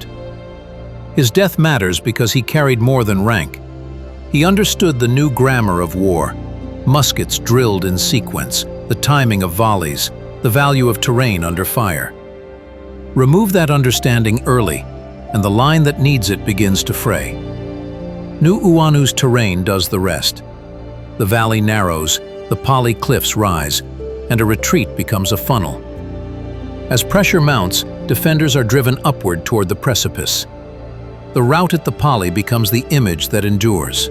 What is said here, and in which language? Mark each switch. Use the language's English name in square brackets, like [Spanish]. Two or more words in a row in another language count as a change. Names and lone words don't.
[English] His death matters because he carried more than rank. He understood the new grammar of war, muskets drilled in sequence, the timing of volleys, the value of terrain under fire. Remove that understanding early, and the line that needs it begins to fray. Nuʻuanu's terrain does the rest. The valley narrows, the Pali cliffs rise, and a retreat becomes a funnel. As pressure mounts, defenders are driven upward toward the precipice. The rout at the Pali becomes the image that endures.